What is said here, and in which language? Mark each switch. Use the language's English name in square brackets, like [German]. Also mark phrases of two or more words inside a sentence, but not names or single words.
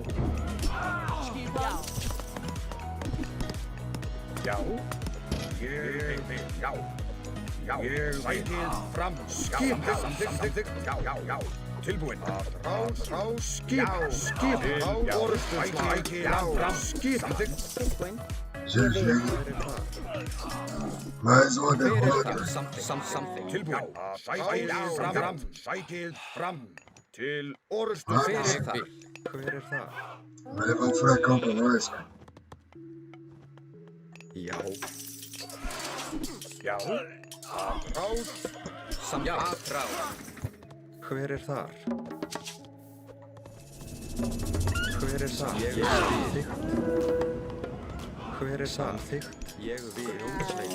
[Icelandic] Já, ég vil, já. Já, sækið fram, skip, samþykkt. Já. Tilbúin. Skip, orustuslag. Fram, skip, Tilbúin. [Portuguese] GG. Mais uma derrota. [Icelandic] Samþykkt. tilbúin. Sækið fram til orustu Fyrir fyrir það. Hver er það? [Portuguese] Vai levar um furacão pra nós, cara. [Icelandic] Já. Já, rás, Samþykkt. Hver er þar? Hver er það? Ég vil. Hver er samþykkt? Ég vil.